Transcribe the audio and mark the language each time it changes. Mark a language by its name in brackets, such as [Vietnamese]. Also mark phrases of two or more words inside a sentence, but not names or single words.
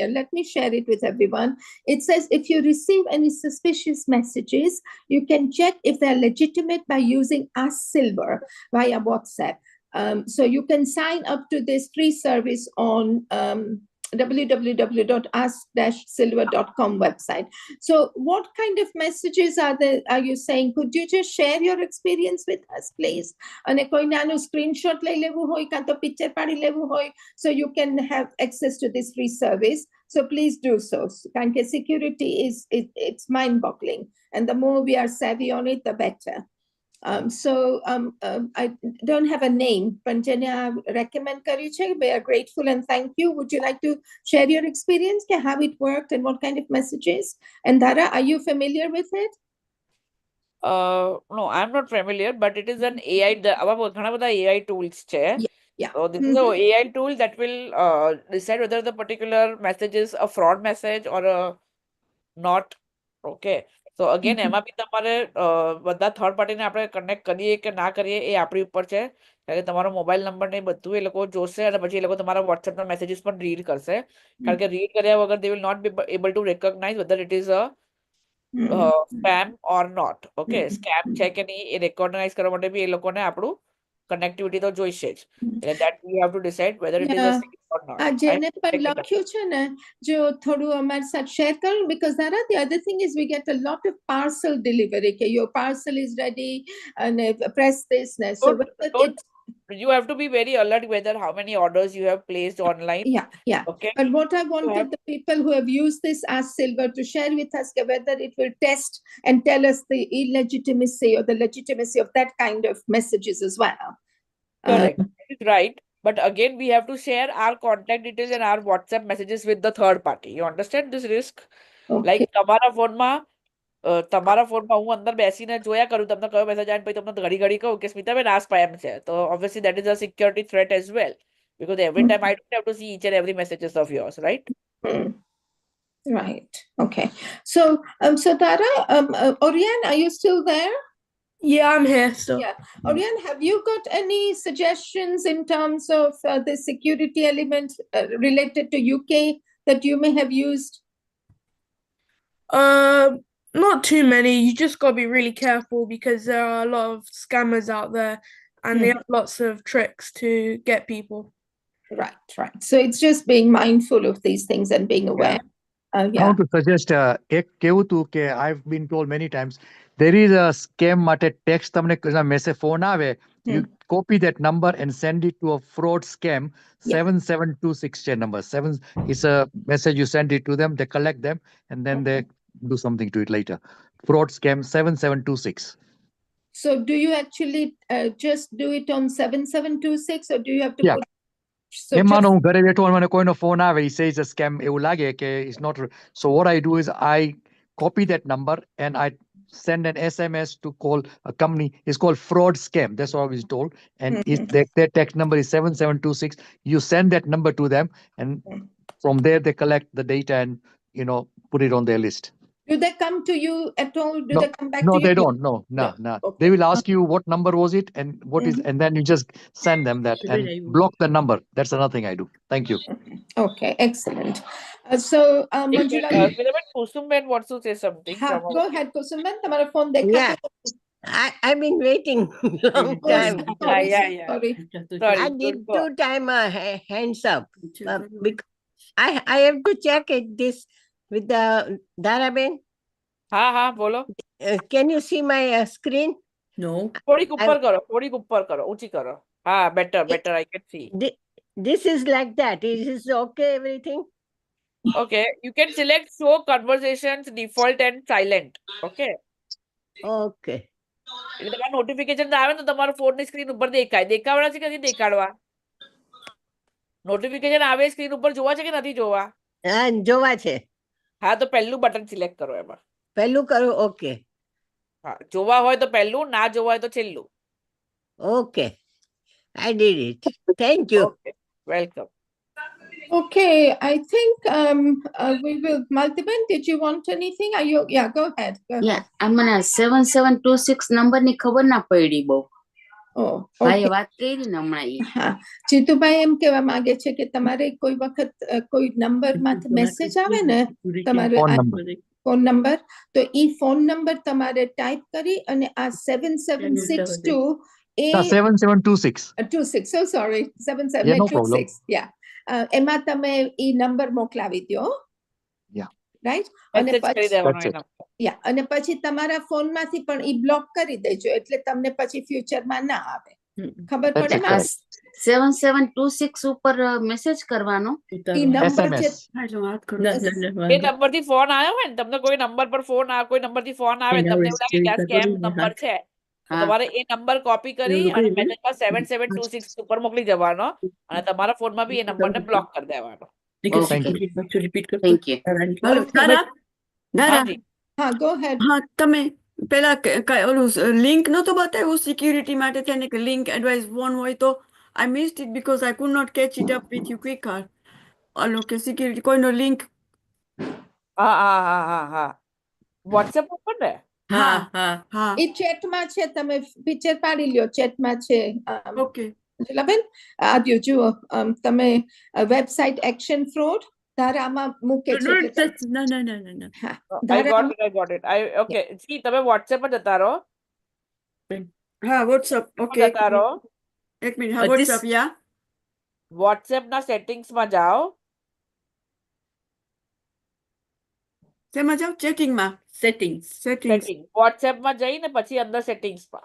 [English] Let me share it with everyone. It says, if you receive any suspicious messages, you can check if they're legitimate by using Ask Silver via WhatsApp. So you can sign up to this free service on www.ask-silver.com website. So what kind of messages are you saying? Could you just share your experience with us, please? [Gujarati] And કોઈ નાનું screenshot લઈ લેવું હોય કાં તો picture પાડી લેવું હોય, [English] so you can have access to this free service. So please do so. [Gujarati] કારણ કે [English] security it's mind-boggling, and the more we are savvy on it, the better. I don't have a name, but Jenya recommend [Gujarati] કર્યું છે. [English] We are grateful and thank you. Would you like to share your experience, how it worked and what kind of messages? And Dara, are you familiar with it? No, I'm not familiar, but it is an AI. [Gujarati] ઘણા બધા [English] AI tools [Gujarati] છે. [English] Yeah. So this is an AI tool that will decide whether the particular message is a fraud message or a not. Okay. So again, [Gujarati] એમાં બી તમારે બધા થર્ડ પાર્ટીને આપણે કનેક્ટ કરીએ કે ના કરીએ એ આપણી ઉપર છે. કારણ કે તમારો [English] mobile number [Gujarati] ને બધું એ લોકો જોશે અને પછી એ લોકો તમારા વોટ્સએપના મેસેજીસ પણ રીડ કરશે. કારણ કે રીડ કર્યા વગર [English] they will not be able to recognize whether it is a spam or not. [Gujarati] Okay, scam છે કે નહીં એ recognize કરવા માટે બી એ લોકોને આપણું કનેક્ટિવિટી તો જોઈશે જ. [English] That we have to decide whether it is a scam or not. [Gujarati] જેને પણ લખ્યું છે ને, જો થોડું અમારી સાથ શેર કરો, [English] because Dara, the other thing is we get a lot of parcel delivery. Okay, your parcel is ready and press this. So you have to be very alert whether how many orders you have placed online. Yeah. Okay. But what I wanted the people who have used this Ask Silver to share with us whether it will test and tell us the illegitimacy or the legitimacy of that kind of messages as well. Correct. That is right. But again, we have to share our contact details and our WhatsApp messages with the third party. You understand this risk? Okay. Like [Gujarati] તમારા ફોનમાં તમારા ફોનમાં હું અંદર બેસીને જોયા કરું તમને કયો મેસેજ આવે પછી તમને ઘડી ઘડી કહું કે સ્મિતાબેન આ સ્પેમ છે [English] તો obviously that is a security threat as well because every time I don't have to see each and every messages of yours, right? Right. Okay. So, so Tara, Oriane, are you still there? Yeah, I'm here still. Yeah. Oriane, have you got any suggestions in terms of the security element related to UK that you may have used? Not too many. You just got to be really careful because there are a lot of scammers out there and they have lots of tricks to get people. Right, right. So it's just being mindful of these things and being aware. I Yeah. want to suggest [Gujarati] એક કેવું હતું કે [English] I've been told many times there is a scam માટે text તમને message phone આવે you copy that number and send it to a fraud scam 7726 છે number 7 is a message you send it to them they collect them and then they do something to it later fraud scam 7726 So do you actually just do it on 7726 or do you have to Yeah. put so [Gujarati] એમાં [English] just, [Gujarati] હું ઘરે બેઠો અને મને કોઈનો ફોન આવે [English] he says a scam [Gujarati] એવું લાગે કે [English] it's not so what I do is I copy that number and I send an SMS to call a company it's called fraud scam that's what I was told and their text number is 7726 you send that number to them and from there they collect the data and put it on their list. do they come to you at all? Do No, they come back no, to you? they don't. No. Okay. They will ask you what number was it and what is, and then you just send them that and block the number. That's another thing I do. Thank you. Okay, excellent. So, Manjula, Smitaben, Kusumben wants to say something. From go ahead, Kusumben. [Gujarati] તમારો ફોન [English] Yeah. [Gujarati] દેખાતો [English] I've been waiting long Oh, time. sorry, yeah. sorry. Sorry, I did good two time hands up. I have to check it this with the Daraben. [Gujarati] હા બોલો [English] Can you see my screen? No. [Gujarati] થોડીક ઉપર કરો ઊંચી કરો હા [English] better I can see. This is like that. Is this okay? Everything? Okay, you can select show conversations default and silent. Okay. Okay. [Gujarati] એટલે તમારે નોટિફિકેશન આવે ને તો તમારો ફોનની સ્ક્રીન ઉપર દેખાડવા છે કે નથી દેખાડવા નોટિફિકેશન આવે સ્ક્રીન ઉપર જોવા છે કે નથી જોવા જોવા છે હા તો પહેલું બટન સિલેક્ટ કરો એમાં પહેલું કરું ઓકે હા જોવા હોય તો પહેલું ના જોવા હોય તો છેલ્લું [English] ઓકે I did it. Thank you. Okay, welcome. Okay, I think we will. Maltiben, did you want anything? Are you? Yeah, go ahead. Go ahead. Yeah, [Gujarati] મને 7726 નંબરની ખબર ના પડી બહુ. [English] Oh, [Gujarati] ભાઈએ [English] okay. [Gujarati] વાત કરી ને હમણાં ઈ. હા જીતુભાઈ એમ કહેવા માંગે છે કે તમારે કોઈ વખત કોઈ નંબરમાંથી મેસેજ આવે ને તમારે [English] phone number [Gujarati] તો ઈ [English] phone number [Gujarati] તમારે ટાઈપ કરી અને આ 7762 [English] No, 7726. 26 so sorry Yeah, no problem. [Gujarati] 7726 yeah એમાં તમે ઈ નંબર મોકલાવી દ્યો [English] Yeah. [Gujarati] રાઈટ અને Message કરી દેવાનો [English] That's it. [Gujarati] એના યા અને પછી તમારા ફોનમાંથી પણ ઈ બ્લોક કરી દેજો એટલે તમને પછી ફ્યુચરમાં ના આવે ખબર [English] That's [Gujarati] પડે [English] it, [Gujarati] ને [English] correct. [Gujarati] 7726 ઉપર મેસેજ કરવાનો. ઈ નંબર જે એ નંબરથી ફોન આવ્યો હોય ને તમને કોઈ નંબર પર ફોન આવે કોઈ નંબરથી ફોન આવે ને તમને એવું લાગે કે આ [English] scam number [Gujarati] છે તો તમારે એ નંબર કોપી કરી અને મેસેજમાં 7726 ઉપર મોકલી જવાનો અને તમારા ફોનમાં બી એ નંબરને બ્લોક કરી દેવાનો. [English] Thank you. Hello, Dara. [Gujarati] હાજી [English] હા go ahead [Gujarati] હા તમે પેલા ઓલું લિંક નતો બતાવ્યું સિક્યુરિટી માટે તેને કે [English] link advice phone [Gujarati] હોય તો [English] I missed it because I could not catch it up with you quicker. [Gujarati] ઓલો કે સિક્યુરિટી કોઈનો લિંક હા વોટ્સએપ ઉપર ને હા એ ચેટમાં છે તમે પિક્ચર પાડી લ્યો ચેટમાં છે ઓકે બેન આદ્યો જુઓ તમે વેબસાઇટ એક્શન ફ્રોડ ધારામાં મૂકે છે એટલે [English] no. [Gujarati] હા [English] I got it. Okay. See, [Gujarati] તમે WhatsApp પર જતા રહો. હા વોટ્સઅપ ઓકે જતા રહો. એક મિનિટ હા વોટ્સઅપ યા WhatsApp ના સેટિંગ્સ માં જાઓ. શેમાં જાવ ચેકિંગમાં સેટિંગ્સ સેટિંગ WhatsApp માં જઈને પછી અંદર સેટિંગ્સ માં